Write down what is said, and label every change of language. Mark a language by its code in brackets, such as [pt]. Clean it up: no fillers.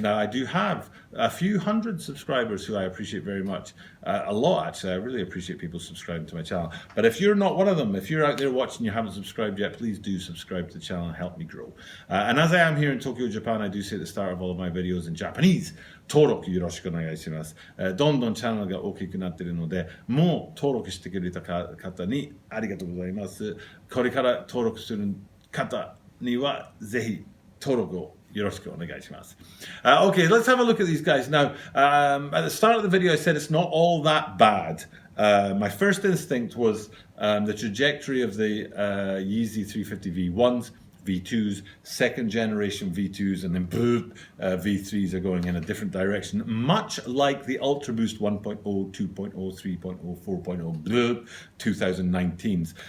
[en] Now I do have a few hundred subscribers who I appreciate very much. A lot actually. I really appreciate people subscribing to my channel. But if you're not one of them, if you're out there watching and you haven't subscribed yet, please do subscribe to the channel and help me grow. And as I am here in Tokyo, Japan, I do say at the start of all of my videos in Japanese, [ja] 登録よろしくお願いします。どんどんチャンネルが大きくなっているので、もう登録してくれた方にありがとうございます。これから登録する方にはぜひ登録をよろしくお願いします。 [en] Okay, let's have a look at these guys. Now, at the start of the video, I said it's not all that bad. My first instinct was the trajectory of the Yeezy 350 V1s, V2s, second generation V2s, and then V3s are going in a different direction, much like the Ultra Boost 1.0, 2.0, 3.0, 4.0, 2019s.